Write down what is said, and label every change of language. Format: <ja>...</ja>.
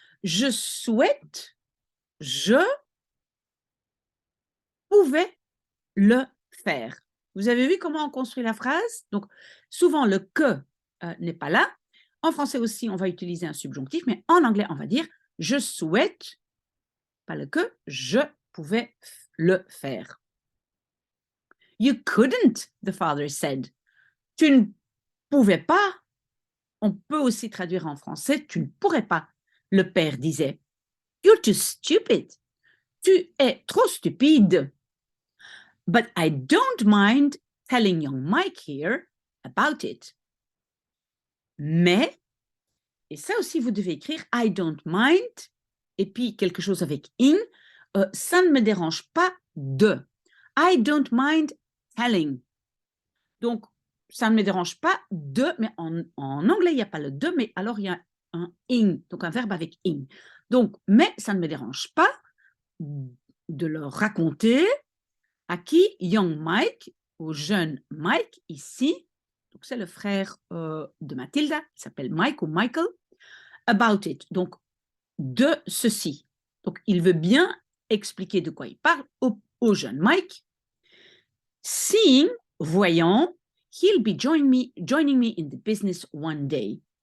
<fr>Je souhaite, je pouvais le faire. Vous avez vu comment on construit la phrase? Donc, souvent, le que n'est pas là. En français aussi, on va utiliser un subjonctif, mais en anglais, on va dire je souhaite, pas le que, je pouvais le faire.</fr> <en>You couldn't, the father said.</en> <fr>Tu ne pouvais pas. On peut aussi traduire en français, tu ne pourrais pas. Le père disait,</fr> <en>you're too stupid.</en> <fr>Tu es trop stupide.</fr> <en>But I don't mind telling young Mike here about it.</en> <fr>Mais, et ça aussi vous devez écrire,</fr> <en>I don't mind,</en> <fr>et puis quelque chose avec in, ça ne me dérange pas de.</fr> <en>I don't mind telling.</en> <fr>Donc, ça ne me dérange pas de, mais en anglais, il n'y a pas le de, mais alors il y a un in, donc un verbe avec in. Donc, mais ça ne me dérange pas de leur raconter à qui</fr> <en>young Mike,</en> <fr>au jeune Mike ici, donc c'est le frère de Mathilda, il s'appelle Mike ou Michael,</fr> <en>about it,</en> <fr>donc de ceci. Donc il veut bien expliquer de quoi il parle au jeune Mike.</fr> <en>Seeing, voyant, he'll be joining me in the business one day.</en>